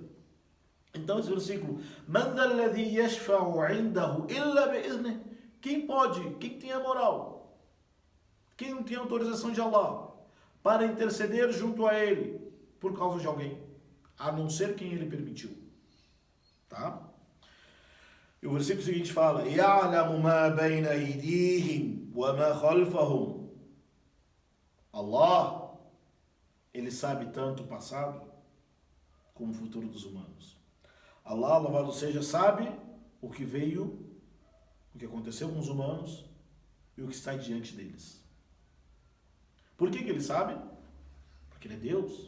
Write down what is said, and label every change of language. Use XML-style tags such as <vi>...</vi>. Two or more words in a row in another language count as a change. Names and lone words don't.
<pt>Então esse versículo: quem pode, quem tem a moral, quem não tem a autorização de Allah para interceder junto a ele por causa de alguém, a não ser quem ele permitiu. Tá? E o versículo seguinte fala:</pt> <ar>يَعْلَمُ مَا بَيْنَ أَيْدِيهِمْ وَمَا خَلْفَهُمْ.</ar> <pt>Allah, ele sabe tanto o passado como o futuro dos humanos. Allah, louvado seja, sabe o que veio, o que aconteceu com os humanos e o que está diante deles. Por que ele sabe? Porque ele é Deus.</pt>